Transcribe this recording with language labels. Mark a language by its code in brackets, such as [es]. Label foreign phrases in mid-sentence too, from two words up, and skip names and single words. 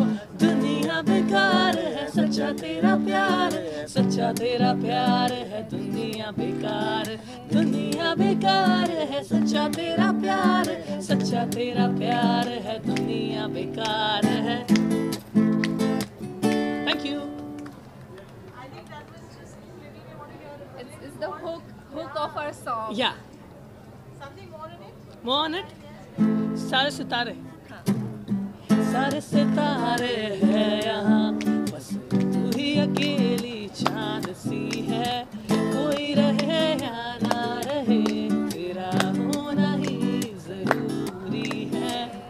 [hi] दुनिया बेकार है सच्चा तेरा प्यार है सच्चा तेरा प्यार है दुनिया बेकार है सच्चा तेरा प्यार है दुनिया बेकार है [en] you. I think that was just maybe we want to hear. It's the hook of our song. Yeah. Something more in it? More on it? [hi] सारे सितारे सारे सितारे हैं यहाँ बस तू ही अकेली चांद सी है कोई रहे या ना रहे तेरा होना ही जरूरी है